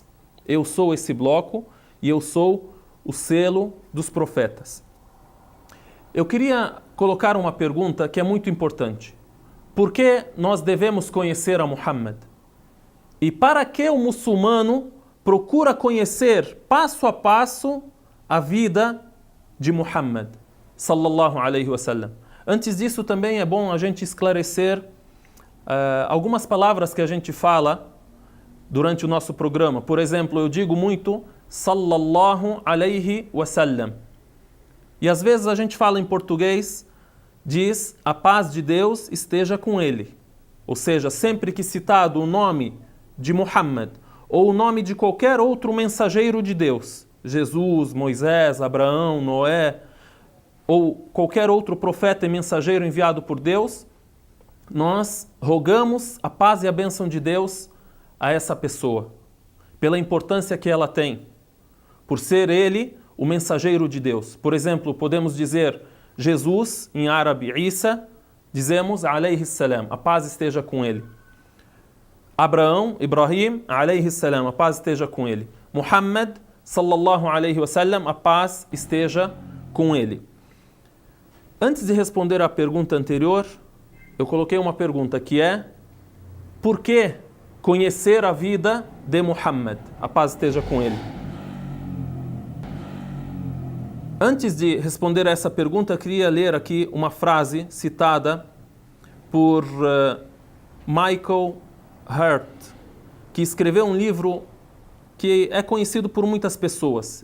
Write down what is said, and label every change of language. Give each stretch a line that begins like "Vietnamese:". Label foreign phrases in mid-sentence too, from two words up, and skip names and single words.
Portuguese: Eu sou esse bloco e eu sou o selo dos profetas. Eu queria colocar uma pergunta que é muito importante. Por que nós devemos conhecer a Muhammad? E para que o muçulmano procura conhecer passo a passo a vida de Muhammad,
Arabic: صلى الله عليه وسلم?
Portuguese: Antes disso, também é bom a gente esclarecer algumas palavras que a gente fala durante o nosso programa. Por exemplo, eu digo muito
Arabic: صلى الله عليه وسلم.
Portuguese: E às vezes a gente fala em português, diz a paz de Deus esteja com ele. Ou seja, sempre que citado o nome de Muhammad ou o nome de qualquer outro mensageiro de Deus, Jesus, Moisés, Abraão, Noé, ou qualquer outro profeta e mensageiro enviado por Deus, nós rogamos a paz e a bênção de Deus a essa pessoa, pela importância que ela tem, por ser ele o mensageiro de Deus. Por exemplo, podemos dizer Jesus, em árabe Isa, dizemos
Arabic: عليه السلام,
Portuguese: a paz esteja com ele. Abraão,
Arabic: إبراهيم، عليه السلام,
Portuguese: a paz esteja com ele.
Arabic: محمد، صلى الله عليه وسلم,
Portuguese: a paz esteja com ele. Antes de responder à pergunta anterior, eu coloquei uma pergunta que é: por que conhecer a vida de Muhammad? A paz esteja com ele. Antes de responder a essa pergunta, eu queria ler aqui uma frase citada por Michael Hart, que escreveu um livro que é conhecido por muitas pessoas.